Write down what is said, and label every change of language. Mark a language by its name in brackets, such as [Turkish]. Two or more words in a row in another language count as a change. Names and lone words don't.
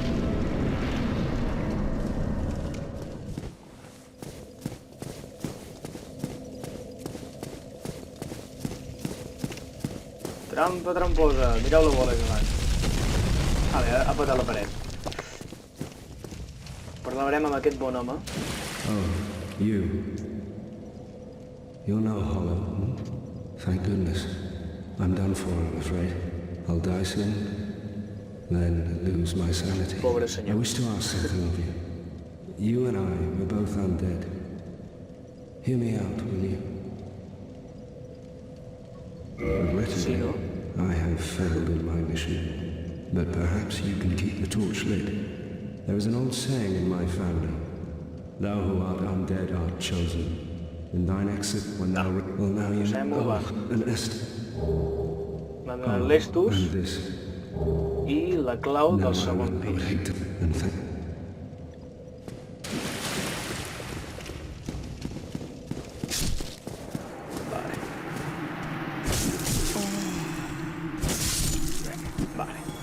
[Catalan] Trampa tramposa, mireu la bola que abans. Ha patat la paret. Parlarem amb aquest bon home. [English] Oh, You're no hollow. Thank goodness. I'm done for, I'm afraid. I'll die soon, then lose my sanity. [Catalan] Pobre senyor. [English] I wish to ask something of you. You and I are both undead. Hear me out, will you? Regrettably, I have failed in my mission, but perhaps you can keep the torch lit. There is an old saying in my family. Thou who art undead art chosen. In thine exit when thou... Well, now you know... an est... [Catalan] L'Estus i la clau del segon pis. Vale.